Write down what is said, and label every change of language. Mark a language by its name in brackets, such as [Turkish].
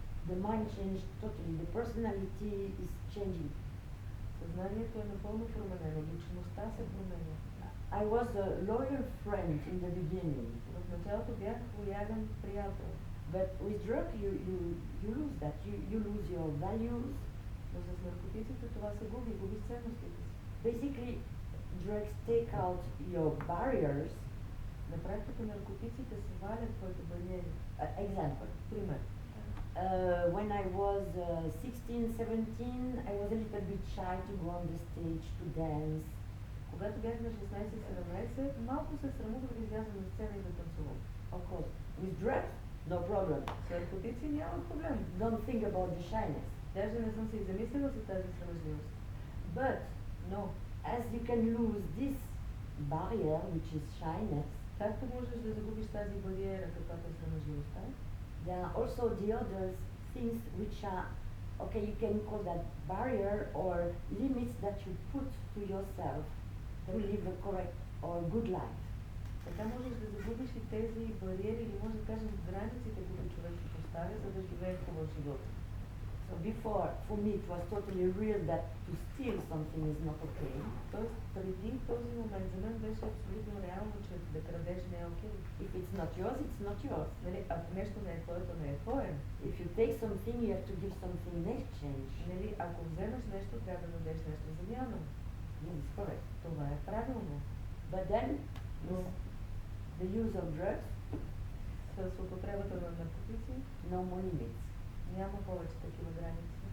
[English] The mind changed totally. The personality is changing. [Bulgarian] Съзнанието е напълно променено, личността се променя. [English] I was a loyal friend in the beginning, [Bulgarian] В началото бях лоялен приятел, [English] but with drug you lose that. You lose your values. [Bulgarian] но с наркотиците това се губи, губиш ценностите си. [English] Basically, drugs take out your barriers. [Bulgarian] На практика наркотиците свалят твоите бариери. [English] Example. [Bulgarian] Пример. [English] When I was 16, 17, I was a little bit shy to go on the stage to dance. [Bulgarian] Когато бях на 16-17, малко се срамувах да изляза на сцена и да танцувам. [English] Of course, with drugs, no problem. [Bulgarian] С наркотици няма проблем. [English] Don't think about the shyness. [Bulgarian] Даже не съм се и замислила за тази срамежливост. [English] But [Bulgarian] Но, [English] as you can lose this barrier, which is shyness, [Bulgarian] както можеш да загубиш тази бариера, каквато е срамежливостта, [English] there are also the other things which are, okay, you can call that barrier or limits that you put to yourself to live a correct or good life. [Bulgarian] така можеш да загубиш и тези бариери или може да кажем границите, които човек си поставя, за да живее хубав живот. [English] So before, for me, it was totally real that to steal something is not okay. [Bulgarian] Тоест, преди този момент за мен беше абсолютно реално, че да крадеш не е окей. [English] If it's not yours, it's not yours. [Bulgarian] Нали, ако нещо не е твое, то не е твое. [English] If you take something, you have to give something in exchange. [Bulgarian] Нали, ако вземеш нещо, трябва да дадеш нещо в замяна. [English] Yes, it's correct. [Bulgarian] Това е правилно. [English] But then, [Bulgarian] Но [English] the use of drugs, [Bulgarian] с употребата на наркотици [English] no more limits. [Bulgarian] няма повече такива граници.